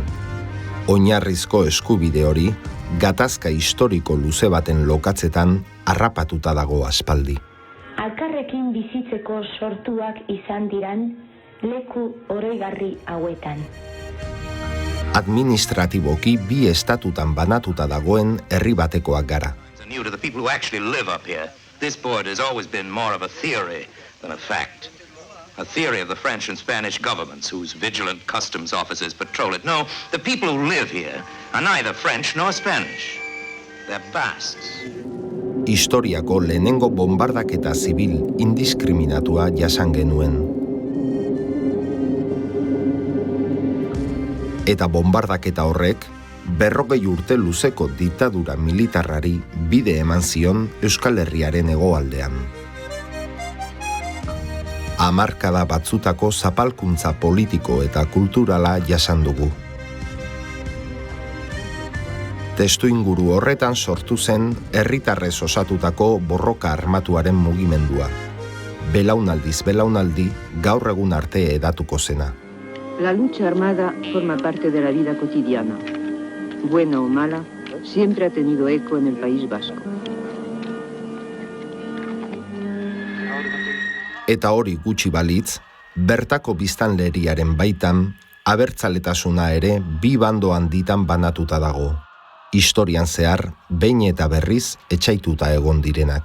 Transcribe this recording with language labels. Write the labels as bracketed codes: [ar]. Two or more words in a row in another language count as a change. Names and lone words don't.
[eu] Oinarrizko eskubide hori, gatazka historiko luze baten lokatzetan harrapatuta dago aspaldi. Alkarrekin bizitzeko sortuak izan diran leku oroigarri hauetan. Administratiboki bi estatutan banatuta dagoen herri batekoak gara. [en] This board has always been more of a theory than a fact. A theory of the French and Spanish governments whose vigilant customs officers patrol it. No, the people who live here are neither French nor Spanish. They're Basques. [eu] Historiako lehenengo bombardaketa zibil indiskriminatua jasan genuen. Eta bombardaketa horrek, 40 urte luzeko diktadura militarrari bide eman zion Euskal Herriaren hegoaldean. Hamarkada batzutako zapalkuntza politiko eta kulturala jasan dugu. Testuinguru horretan sortu zen herritarrez osatutako borroka armatuaren mugimendua. Belaunaldiz belaunaldi gaur egun arte hedatuko zena. [es] La lucha armada forma parte de la vida cotidiana. Buena o mala, siempre ha tenido eco en el País Vasco. [eu] Eta hori gutxi balitz, bertako biztanleriaren baitan, abertzaletasuna ere bi bando handitan banatuta dago. Historian zehar, behin eta berriz etxaituta egon direnak.